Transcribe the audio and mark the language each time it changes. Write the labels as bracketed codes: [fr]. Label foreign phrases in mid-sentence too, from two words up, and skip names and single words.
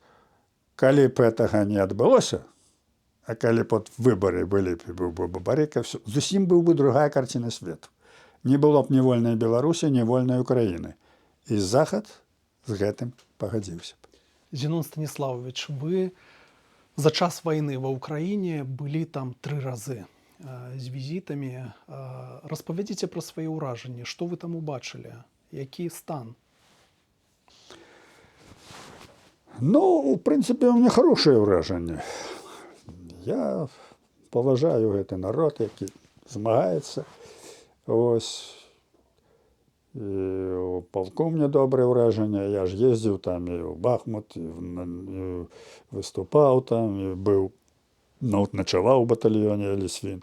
[be] Калі б гэтага не адбылося, а калі б от выбары былі быў бы Бабарыка, зусім быў бы другая карціна свету. Не было б ні вольнай Беларусі, ні вольнай Украіны. І Захад з гэтым пагадзіўся б. [ru] Зенон Станиславович, вы за час войны ва Украине были там 3 разы с визитами. [be] Распавядзіце про свае ўражанні, што вы там убачылі, які стан? Ну, [ru] в принципе, у меня хорошее ўражанне. [be] Я паважаю гэты народ, які змагаецца. Ось. І у палку мне добрае ўражанне. Я ж ездзіў там і ў Бахмут, і выступаў там, і быў, начаваў у батальёне Лісвін.